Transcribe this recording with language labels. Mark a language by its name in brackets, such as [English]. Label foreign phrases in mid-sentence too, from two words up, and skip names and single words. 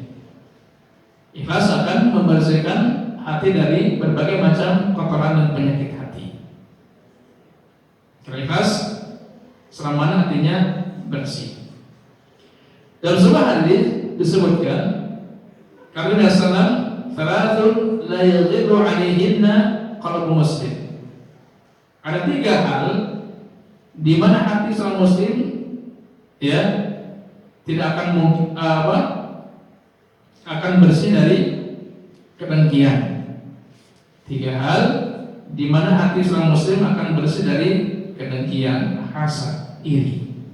[Indonesian] Ikhlas akan membersihkan hati dari berbagai macam kotoran dan penyakit hati. Kalau ikhlas, selama hatinya bersih. Dalam sebuah hadis disebutkan, kata Nabi sallallahu [Arabic] "ثلاث لا يغل عليهن قلب مسلم." [Indonesian] Ada 3 hal di mana hati seorang muslim ya tidak akan akan bersih dari kedengkian. 3 hal di mana hati seorang muslim akan bersih dari kedengkian, hasad, iri.